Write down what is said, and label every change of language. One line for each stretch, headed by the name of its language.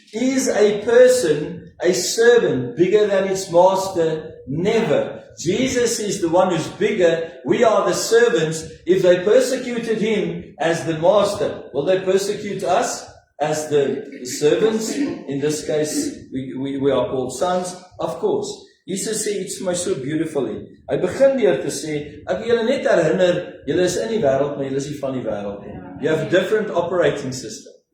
English: Is a person, a servant, bigger than its master? Never. Jesus is the one who's bigger. We are the servants. If they persecuted him as the master, will they persecute us as the servants? In this case, we are called sons. Of course.
Afrikaans: Jesus sê iets vir my so beautifully. Hy begin deur te sê, ek wil julle net herinner, julle is in die wêreld, maar julle is nie van die wêreld nie.
English: You have a different operating system.